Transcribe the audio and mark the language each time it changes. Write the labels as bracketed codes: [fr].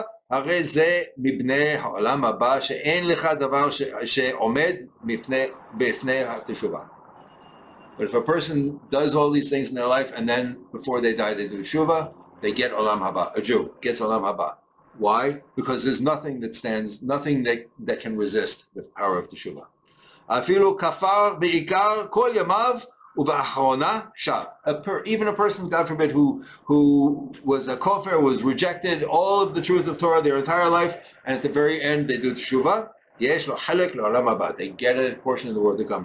[he] הרי זה מבני העולם הבא שאין לך דבר שעומד בפני התשובה. [en] But if a person does all these things in their life and then before they die they do teshuvah, they get olam haba. A Jew gets olam haba. Why? Because there's nothing that can resist the power of teshuvah. [he] אפילו כפר בעיקר כל ימיו ובאחרונה שב. [en] Even a person, God forbid, who was a kofar, was rejected all of the truth of Torah their entire life, and at the very end they do teshuvah, [he] יש לו חלק לעולם הבא. [en] They get a portion of the world to come.